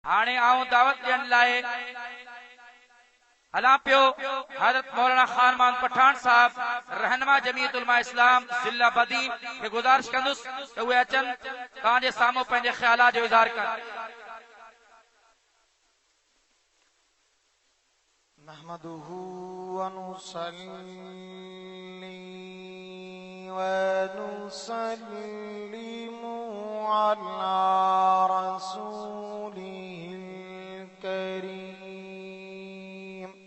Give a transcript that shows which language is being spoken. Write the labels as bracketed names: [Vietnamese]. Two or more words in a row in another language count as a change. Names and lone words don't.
[Sindhi] हाणे आऊं दावत ॾियण लाइ हलां पियो हज़रत मौलाना खान मान पठान साहब रहनुमा जमीयत उलमा इस्लाम जिला बदीन खे गुज़ारिश कंदुसि त उहे अचनि तव्हांजे साम्हूं पंहिंजे ख़्यालात जो इज़हार कनि। [Arabic] نحمده ونصلي ونسلم على رسوله الكريم.